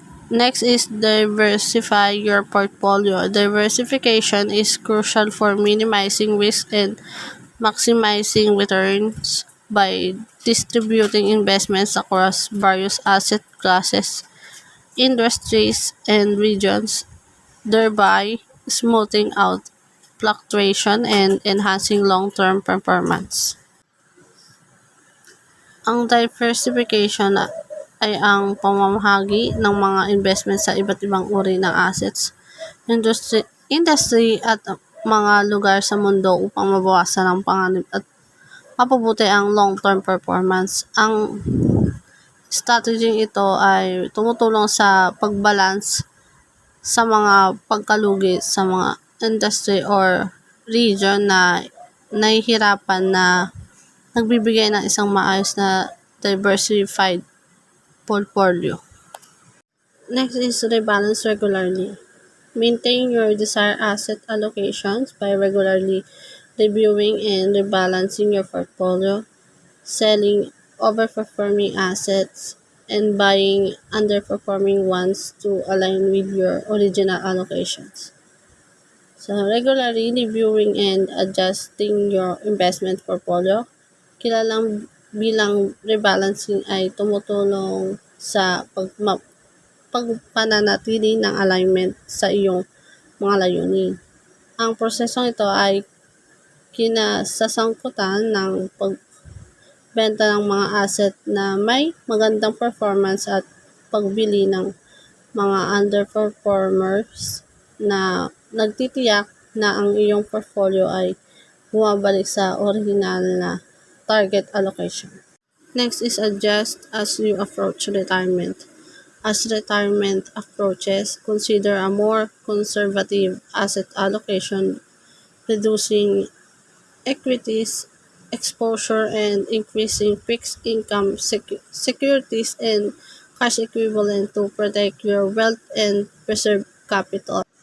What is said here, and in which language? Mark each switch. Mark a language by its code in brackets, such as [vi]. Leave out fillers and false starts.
[en] Next is diversify your portfolio. Diversification is crucial for minimizing risk and maximizing returns by distributing investments across various asset classes, industries, and regions, thereby smoothing out fluctuation and enhancing long-term performance. [tl] Ang diversification ay ang pamamahagi ng mga investment sa iba't ibang uri ng assets, industry at mga lugar sa mundo upang mabawasan ang panganib at mapabuti ang long-term performance. Ang strategy ito ay tumutulong sa pagbalance sa mga pagkalugi sa mga industry or region na nahihirapan na nagbibigay ng isang maayos na diversified portfolio. [en] Next is rebalance regularly. Maintain your desired asset allocations by regularly reviewing and rebalancing your portfolio, selling overperforming assets, and buying underperforming ones to align with your original allocations. So, regularly reviewing and adjusting your investment portfolio, [tl] kilalang bilang rebalancing, ay tumutulong sa pagpananatili ng alignment sa iyong mga layunin. Ang prosesong ito ay kinasasangkutan ng pagbenta ng mga asset na may magandang performance at pagbili ng mga underperformers na nagtitiyak na ang iyong portfolio ay bumabalik sa original na target allocation. [en] Next is adjust as you approach retirement. As retirement approaches, consider a more conservative asset allocation, reducing equities exposure and increasing fixed income securities and cash equivalent to protect your wealth and preserve capital.